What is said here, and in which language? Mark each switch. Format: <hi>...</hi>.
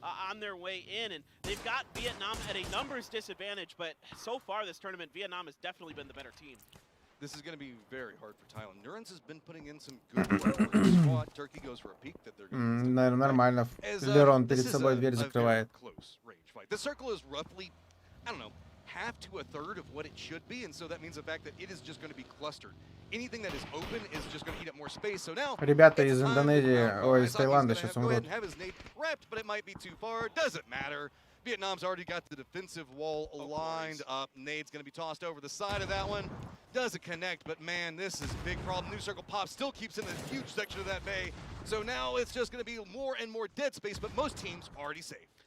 <en>On their way in, and they've got Vietnam at a numbers disadvantage, but so far this tournament, Vietnam has definitely been the better team. This is going to be very hard for Thailand. Nurens has been putting in some good work for his squad. Turkey goes for a peek that they're going to...</en> <ru>Наверное, нормально. Лерон перед собой дверь закрывает.</ru> <en>The circle is roughly, I don't know, half to a third of what it should be, and so that means the fact that it is just going to be clustered. Anything that is open is just going to eat up more space. So now,</en> <ru>ребята из Индонезии, ой, из Таиланда сейчас умрут.</ru> <en>But it might be too far. Doesn't matter. Vietnam's already got the defensive wall lined up. Nade's going to be tossed over the side of that one. Doesn't connect, but man, this is a big problem. New circle pop still keeps in a huge section of that bay. So now it's just going to be more and more dead space, but most teams are already safe.</en>